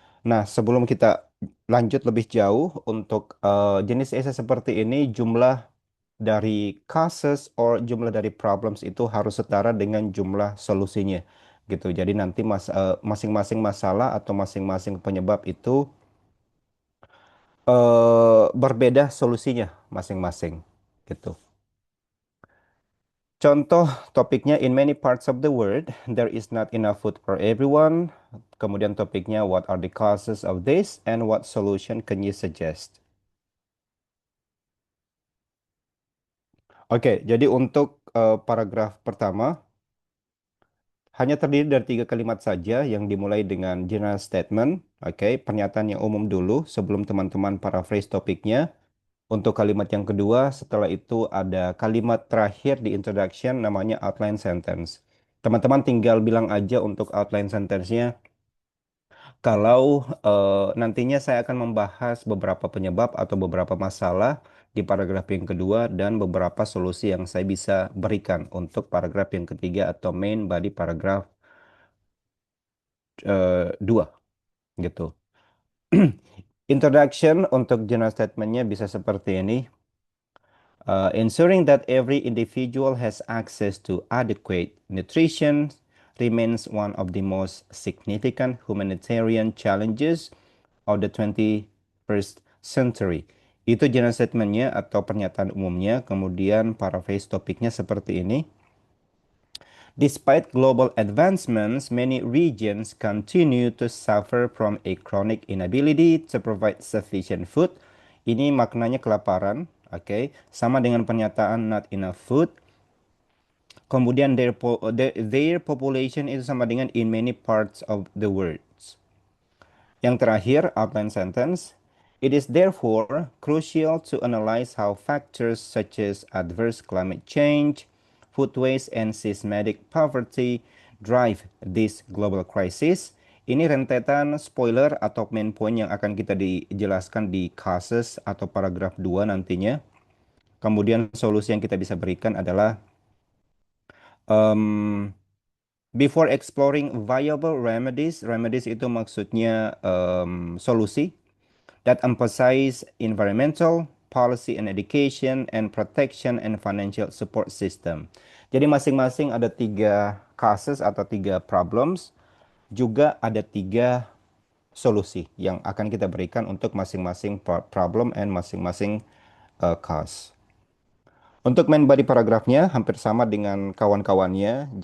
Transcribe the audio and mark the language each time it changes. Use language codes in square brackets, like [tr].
[id] Nah, sebelum kita lanjut lebih jauh untuk jenis esai seperti ini, jumlah dari causes or jumlah dari problems itu harus setara dengan jumlah solusinya gitu. Jadi nanti masing-masing masalah atau masing-masing penyebab itu berbeda solusinya masing-masing gitu. Contoh topiknya [en] in many parts of the world there is not enough food for everyone. [id] Kemudian topiknya [en] what are the causes of this and what solution can you suggest? [id] Oke, jadi untuk paragraf pertama hanya terdiri dari 3 kalimat saja yang dimulai dengan general statement. Oke, pernyataan yang umum dulu sebelum teman-teman paraphrase topiknya. Untuk kalimat yang kedua, setelah itu ada kalimat terakhir di introduction namanya outline sentence. Teman-teman tinggal bilang aja untuk outline sentence-nya. Kalau nantinya saya akan membahas beberapa penyebab atau beberapa masalah di paragraf yang kedua dan beberapa solusi yang saya bisa berikan untuk paragraf yang ketiga atau main body paragraf 2 gitu. Introduction untuk general statement-nya bisa seperti ini. [en] Ensuring that every individual has access to adequate nutrition remains one of the most significant humanitarian challenges of the 21st century. [id] Itu general statement-nya atau pernyataan umumnya. Kemudian paraphrase topiknya seperti ini. [en] Despite global advancements, many regions continue to suffer from a chronic inability to provide sufficient food. [id] Ini maknanya kelaparan, oke. Sama dengan pernyataan [en] not enough food. [id] Kemudian [en] their population [id] itu sama dengan [en] in many parts of the world. [id] Yang terakhir, outline sentence. [en] It is therefore crucial to analyze how factors such as adverse climate change, food waste, and systematic poverty drive this global crisis. [id] Ini rentetan spoiler atau main point yang akan kita dijelaskan di cases atau paragraf 2 nantinya. Kemudian solusi yang kita bisa berikan adalah um, [en] before exploring viable remedies. [id] Remedies itu maksudnya solusi [en] that emphasize environmental, policy and education, and protection and financial support system. [id] Jadi masing-masing ada 3 cases atau 3 problems, juga ada 3 solusi yang akan kita berikan untuk masing-masing problem and masing-masing cause. Untuk main body paragrafnya hampir sama dengan kawan-kawannya.